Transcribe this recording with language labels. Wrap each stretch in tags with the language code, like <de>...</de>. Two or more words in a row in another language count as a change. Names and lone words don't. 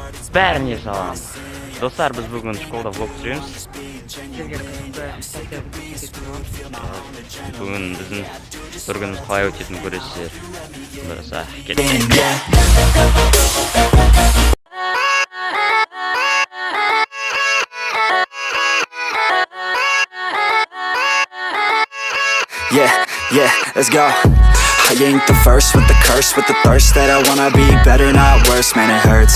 <kk>бәріне салам. Достар, біз бүгін школда влог түсіреміз. Бүгін біздің бір күніміз қалай өтетінін көресіздер. Бұйырса, кеттік.</kk> <en>Yeah, let's go. I ain't the first with the curse, with the thirst that I wanna be better, not worse, man it hurts.</en>